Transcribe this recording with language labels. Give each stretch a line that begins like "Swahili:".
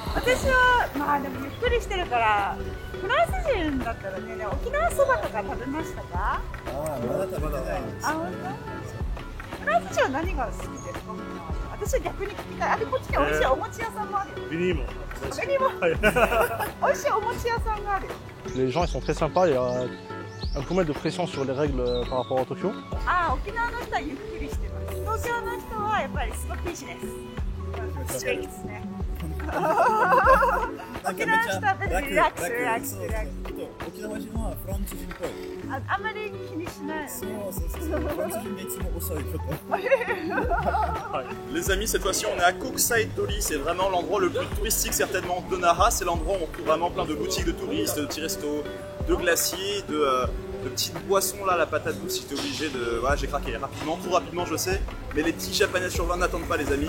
Japanese: 私はまあでもゆっくりしてるからフランス人だったらね沖縄そばとか食べましたか？まだ食べてないんです。本当？フランス人は何が好きですか？私は逆に聞きたい。あれこっちに美味しいお餅屋さんもあるよ。ビニーも。他にも美味しいお餅屋さんがあるよ。
French: Les gens ils sont très sympas, il y a un peu moins de pression sur les règles par rapport à Tokyo.
Japanese: ああ、沖縄の人はゆっくりしてます。東京の人はやっぱりすごく厳しいです。ストリクトですね。沖縄の人はリラックス、リラックス、リラックス。沖縄人はフランス人っぽい。あんまり気にしない。そうフランス人がいつも遅いこと。
French: Les amis, cette fois-ci on est à Koksai Dori, c'est vraiment l'endroit le plus touristique certainement de Naha. C'est l'endroit où on trouve vraiment plein de boutiques de touristes, de petits restos, de glaciers, de petites boissons là, la patate douce, si t'es obligé de... Voilà, j'ai craqué rapidement, trop rapidement je sais, mais les petits japonais sur 20 n'attendent pas les amis.